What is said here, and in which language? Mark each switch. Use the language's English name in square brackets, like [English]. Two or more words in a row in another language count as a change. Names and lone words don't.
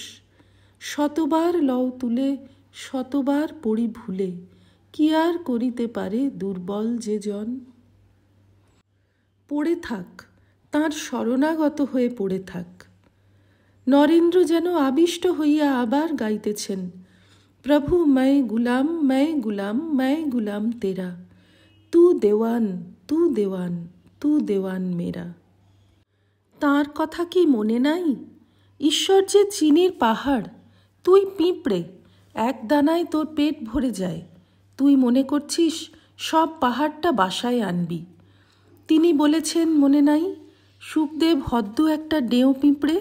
[Bangla] শতবার লও তুলে শতবার পড়ি ভুলে, কি আর করিতে পারে দুর্বল যে জন। পড়ে থাক, তাঁর শরণাগত হয়ে পড়ে থাক। নরেন্দ্র যেন আবিষ্ট হইয়া আবার গাইতেছেন। [Hindi] প্রভু मैं गुलाम मैं गुलाम मैं गुलाम तेरा, तू देवान तू देवान तू देवान मेरा। [Bangla] তাঁর কথা কি মনে নাই? ঈশ্বর যে চিনির পাহাড়, তুই পিঁপড়ে, এক দানায় তোর পেট ভরে যায়। তুই মনে করছিস সব পাহাড়টা বাসায় আনবি। তিনি বলেছেন মনে নাই, সুখদেব হদ্দ একটা ডেও পিঁপড়ে।